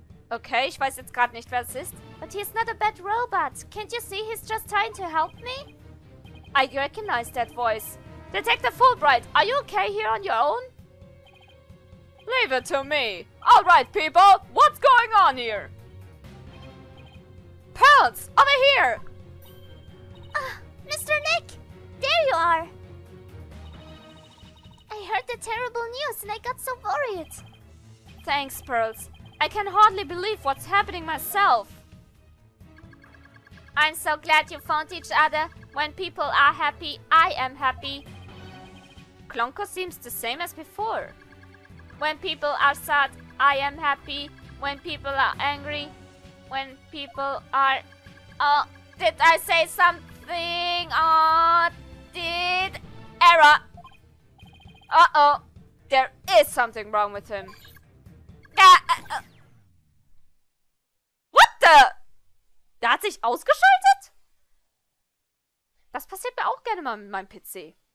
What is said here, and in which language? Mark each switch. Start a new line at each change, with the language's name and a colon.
German: Okay, ich weiß jetzt gerade nicht, wer es ist.
English: But he's not a bad robot. Can't you see he's just trying to help me? I recognize that voice. Detective Fulbright, are you okay here on your own? Leave it to me. Alright, people, what's going on here? Pearls, over here! Mr. Nick! There you are! I heard the terrible news and I got so worried. Thanks, Pearls. I can hardly believe what's happening myself. I'm so glad you found each other. When people are happy, I am happy. Klonko seems the same as before. When people are sad, I am happy. When people are angry, when people are... Oh, did I say something? Oh, did... Error! Uh-oh. There is something wrong with him. What the?
German: Der hat sich ausgeschaltet? Das passiert mir auch gerne mal mit meinem PC.